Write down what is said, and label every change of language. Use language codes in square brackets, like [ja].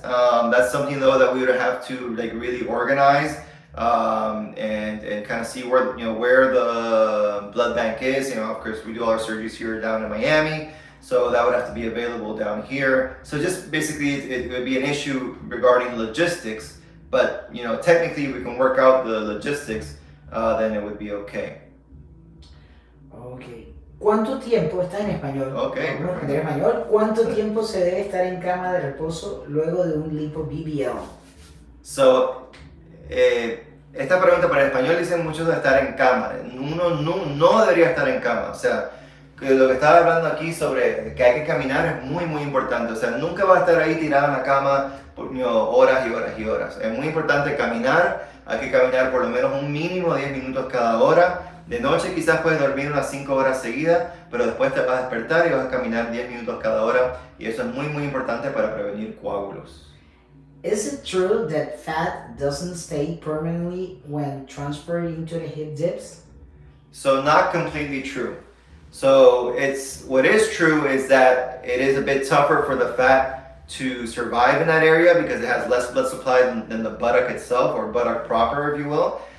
[en] That's something though that we would have to really organize and kind of see where the blood bank is. Of course, we do all our surgeries here down in Miami, so that would have to be available down here. So just basically, it would be an issue regarding logistics. But technically, if we can work out the logistics, then it would be okay. Okay. [es] ¿Cuánto tiempo está en español? [en] Okay. [es] Vamos a aprender español. ¿Cuánto tiempo se debe estar en cama de reposo luego de un lipo BBL? [en] So, [es] esta pregunta para el español dicen muchos de estar en cama. Uno no debería estar en cama. O sea, que lo que estaba hablando aquí sobre que hay que caminar es muy, muy importante. O sea, nunca va a estar ahí tirado en la cama por horas y horas y horas. Es muy importante caminar. Hay que caminar por lo menos un mínimo de 10 minutos cada hora. De noche quizás puedes dormir unas 5 horas seguidas, pero después te vas a despertar y vas a caminar 10 minutos cada hora. Y eso es muy, muy importante para prevenir coágulos. [en] Is it true that fat doesn't stay permanently when transferred into the hip dips? So not completely true. So what is true is that it is a bit tougher for the fat to survive in that area because it has less blood supply than the buttock itself, or buttock proper, if you will.